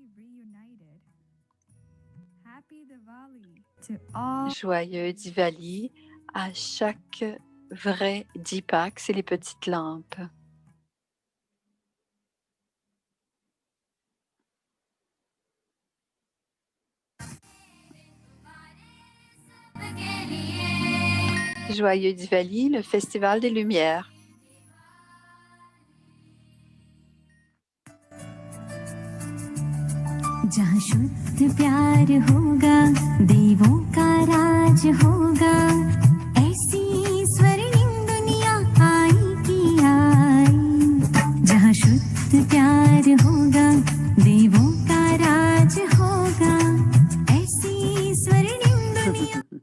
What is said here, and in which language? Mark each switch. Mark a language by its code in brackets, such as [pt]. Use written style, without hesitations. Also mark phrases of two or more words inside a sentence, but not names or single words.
[fr] Joyeux Diwali à chaque vrai Deepak, c'est les petites lampes. Joyeux Diwali, le Festival des Lumières. [hi] जहाँ शुद्ध प्यार होगा देवों का राज होगा ऐसी स्वर्णिम दुनिया आएगी आई जहाँ शुद्ध प्यार होगा देवों का राज होगा ऐसी स्वर्णिम दुनिया